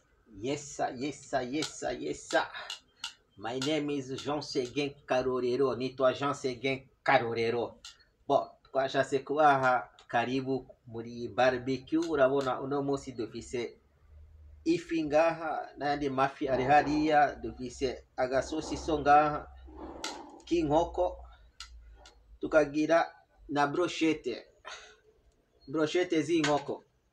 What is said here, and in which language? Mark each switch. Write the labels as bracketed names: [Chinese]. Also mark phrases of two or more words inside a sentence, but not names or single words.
[English] Yes, sir, yes, sir, yes, sir, yes, sir. My name is Jean Seguin Karorero. [Rundi] Nitwa Jean Seguin Karorero. Bon, twashatse kubaha karibu muri barbecue. Urabona uno munsi dufise ifi ngaha n'ayandi mafi ari hariya, dufise agasosiso ngaha k'inkoko, tukagira na brochette z'inkoko.